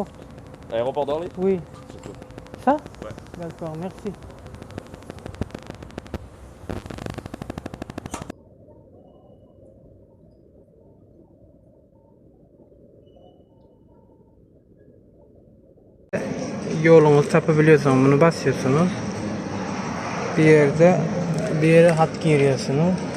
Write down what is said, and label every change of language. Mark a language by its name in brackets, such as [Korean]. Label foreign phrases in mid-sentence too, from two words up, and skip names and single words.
[French] Aéroport d'Orly? Oui. Surtout. Ça? Ouais. D'accord, merci. [Turkish] Yolunu tapabiliyorsunuz, bunu basıyorsunuz. Bir yere hat giriyorsunuz.